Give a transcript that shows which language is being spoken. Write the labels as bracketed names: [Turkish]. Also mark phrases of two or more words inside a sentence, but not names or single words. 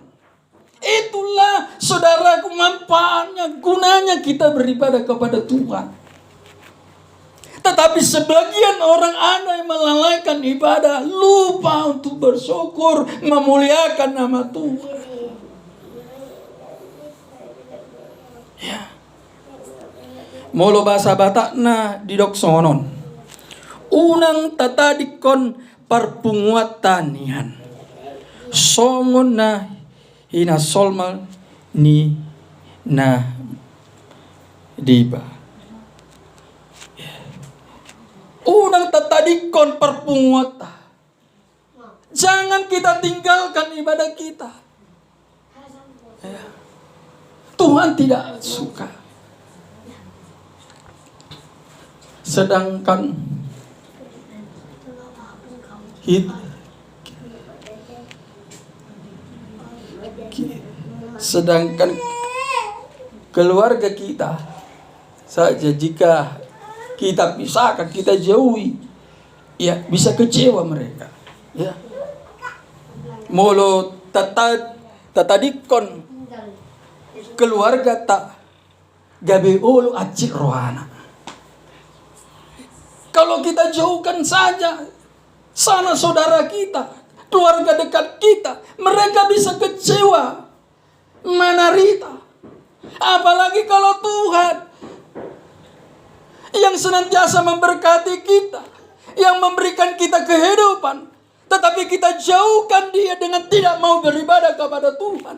[Indonesian] Itulah saudaraku manfaatnya, gunanya kita beribadah kepada Tuhan. Tetapi sebagian orang ada yang melalaikan ibadah, lupa untuk bersyukur, memuliakan nama Tuhan. Ya. [Batak Toba] Molo bahasa Batakna di doksonon. Unang tatadikon parpunguatanian. Songon na hinasolmal ni na diba. Unang tatadikon parpunguata. [Indonesian] Jangan kita tinggalkan ibadah kita. Ya. Tuhan tidak suka. Sedangkan keluarga kita saja, jika kita pisahkan, kita jauhi, ya bisa kecewa mereka. Ya. [Batak Toba] Molo tatadikon keluarga tak gabe ulu acik rohana. [Indonesian] Kalau kita jauhkan saja sana saudara kita, keluarga dekat kita, mereka bisa kecewa, menderita. Apalagi kalau Tuhan yang senantiasa memberkati kita, yang memberikan kita kehidupan, tetapi kita jauhkan dia dengan tidak mau beribadah kepada Tuhan.